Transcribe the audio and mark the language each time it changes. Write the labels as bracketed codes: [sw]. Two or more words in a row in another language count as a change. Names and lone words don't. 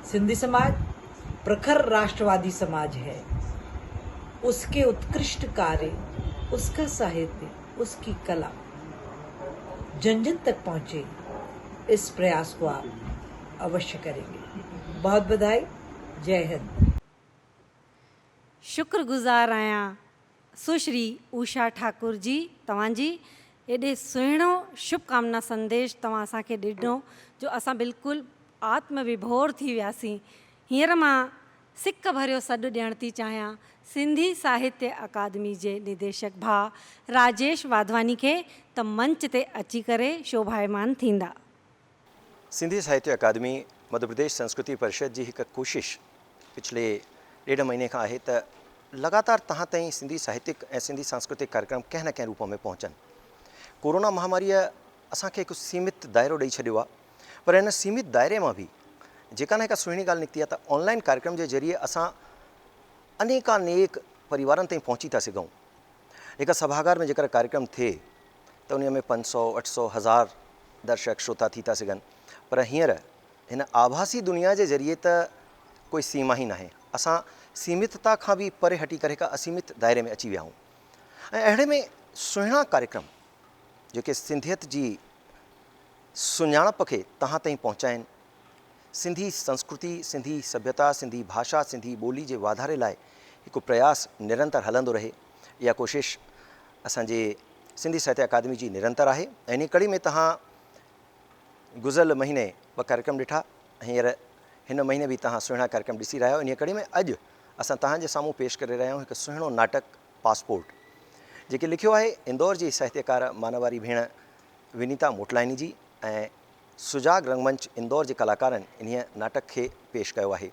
[hi] सिंधी समाज प्रखर राष्ट्रवादी समाज है। उसके उत्कृष्ट कार्य, उसका साहित्य, उसकी कला जन जन तक पहुंचे, इस प्रयास को आप अवश्य करेंगे। बहुत बधाई। जय हिंद। [sd] शुक्रगुज़ार आहियां सुश्री उषा ठाकुर जी, तव्हांजी एॾे सुहिणो शुभकामना संदेश तव्हां असांखे ॾिनो जो असां बिल्कुलु आत्मविभोर थी वियासीं। हींअर मां सिक भरियो सॾु ॾियणु थी चाहियां सिंधी साहित्य अकादमी जे निदेशक भाउ राजेश वाधवानी खे, त मंच ते अची करे शोभायमान थींदा। सिंधी साहित्य अकादमी मध्य प्रदेश संस्कृति परिषद जी हिकु कोशिश पिछले 1.5 महीने खां आहे त लगातार तहां ताईं सिंधी साहित्यिक ऐं सिंधी सांस्कृतिक कार्यक्रम कंहिं न कंहिं रूप में पहुचनि। कोरोना महामारीअ असांखे हिकु सीमित दायरो ॾेई छॾियो आहे, पर हिन सीमित दायरे मां बि जेका न हिकु सुहिणी ॻाल्हि निकिती आहे त ऑनलाइन कार्यक्रम जे ज़रिए असां अनेकानेक परिवारनि ताईं पहुची था सघूं। हिकु सभागार में जेकर कार्यक्रम थिए त उन में 500, 800, 1000 दर्शक श्रोता थी था सघनि, पर हींअर हिन आभासी दुनिया जे ज़रिए त कोई सीमा ई नाहे। असां सीमितता खां बि परे हटी करे हिकु असीमित दायरे में अची विया आहियूं। ऐं अहिड़े में सुहिणा कार्यक्रम जेके सिंधियत जी सुञाणप खे तव्हां ताईं पहुचाइनि, सिंधी संस्कृति, सिंधी सभ्यता, सिंधी भाषा, सिंधी ॿोली जे वाधारे लाइ हिकु प्रयास निरंतर हलंदो रहे, इहा कोशिश असांजे सिंधी साहित्य अकादमी जी निरंतर आहे। ऐं इन कड़ी में तव्हां गुज़िरियल महीने 2 कार्यक्रम ॾिठा, हींअर हिन महीने बि तव्हां सुहिणा कार्यक्रम ॾिसी रहिया आहियो। इन कड़ी में अॼु असां तव्हांजे साम्हूं पेश करे रहिया आहियूं हिकु सुहिणो नाटक पासपोर्ट, जेके लिखियो आहे इंदौर जी साहित्यकार मानवारी भेण विनीता मोटलानी जी ऐं सुजाग रंगमंच इंदौर जे कलाकारनि इन नाटक खे पेश कयो आहे।